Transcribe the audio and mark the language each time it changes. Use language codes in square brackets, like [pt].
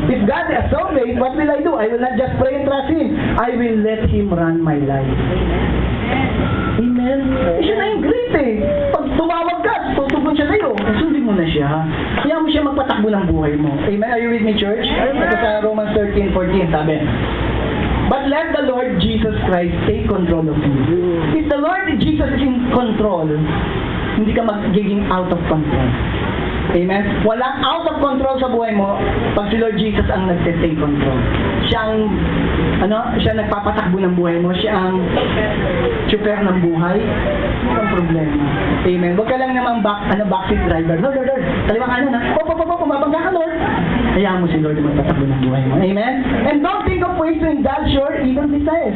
[en] If God is so great, what will I do? I will not just pray and trust Him. I will let Him run my life. [tl] Amen? Siya na yung great eh. Pag tumawag ka, tutugon siya sa'yo. Sundin mo na siya. Kaya mo siya magpatakbo ng buhay mo. [en] Amen? Are you with me, church? [tl] Ito sa Romans 13:14, sabi, [en] but let the Lord Jesus Christ take control of you. If the Lord Jesus is in control, [tl] hindi ka magiging [en] out of control. [tl] Amen? Walang [en] out of control [tl] sa buhay mo pag si Lord Jesus ang nagte-take control. Siya ang, siya nagpapatakbo ng buhay mo. Siya ang super ng buhay. Walang problema. Amen? Huwag ka lang naman backseat driver. Lord, kaliwa kanan na. Pumabangga ka, Lord. Hayaan mo si Lord magpatakbo ng buhay mo. Amen? [en] And don't think of ways to indulge your evil desires.